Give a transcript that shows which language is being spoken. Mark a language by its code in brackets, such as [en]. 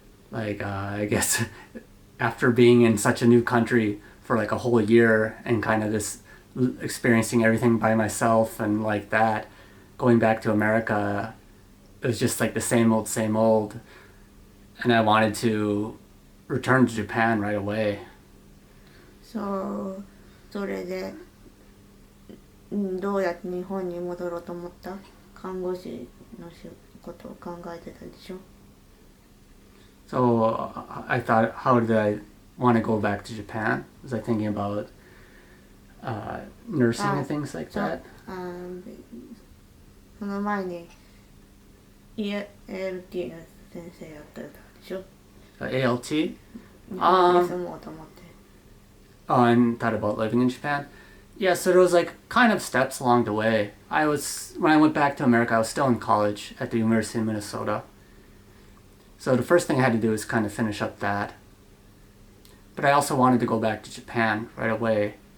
[en] Like, I guess after being in such a new country for like a whole year and kind of this experiencing everything by myself and like that, going back to America, it was just like the same old. And I wanted to return to Japan right away. So [ja] それでどうやって日本に戻ろうと思った看護師のことを考えてたでしょ [en] So I thought, how did I want to go back to Japan? Was I thinking about nursing and things like that? [ja] その前に ELT の先生やってたでしょ [en] ALT? [ja] 日本に住もうと思って [en] And thought about living in Japan. Yeah, so there was like kind of steps along the way. When I went back to America, I was still in college at the University of Minnesota. So the first thing I had to do was kind of finish up that. But I also wanted to go back to Japan right away.